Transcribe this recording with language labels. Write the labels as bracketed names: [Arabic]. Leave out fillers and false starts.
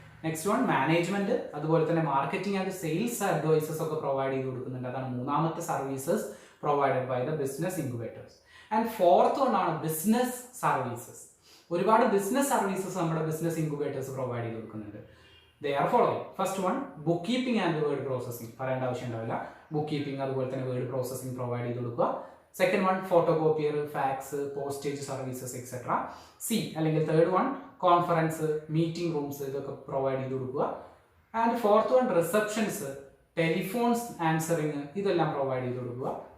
[Malayalam] Next one, management, അതുപോലെ തന്നെ marketing and sales advices ഒക്കെ പ്രൊവൈഡ് ചെയ്ത് കൊടുക്കുന്നുണ്ട്. അതാണ് മൂന്നാമത്തെ [English] Services provided by the business incubators. [Malayalam] And fourth one ആണ് ബിസിനസ് സർവീസസ്. ഒരുപാട് ബിസിനസ് സർവീസസ് നമ്മുടെ ബിസിനസ് ഇൻക്യുബേറ്റേഴ്സ് പ്രൊവൈഡ് ചെയ്ത് കൊടുക്കുന്നുണ്ട്. [English] They are following. First one, bookkeeping and word processing. [Malayalam] പറയേണ്ട ആവശ്യം ഉണ്ടാവില്ല. ബുക്ക് കീപ്പിംഗ്, അതുപോലെ തന്നെ വേർഡ് പ്രോസസ്സിംഗ് പ്രൊവൈഡ് ചെയ്ത് കൊടുക്കുക. Second one, ഫോട്ടോകോപ്പിയർ, fax, postage services etcetera. C അല്ലെങ്കിൽ third one, conference, meeting rooms, ഇതൊക്കെ പ്രൊവൈഡ് ചെയ്ത് കൊടുക്കുക. And fourth one, receptions, telephones answering, ഇതെല്ലാം പ്രൊവൈഡ് ചെയ്ത് കൊടുക്കുക.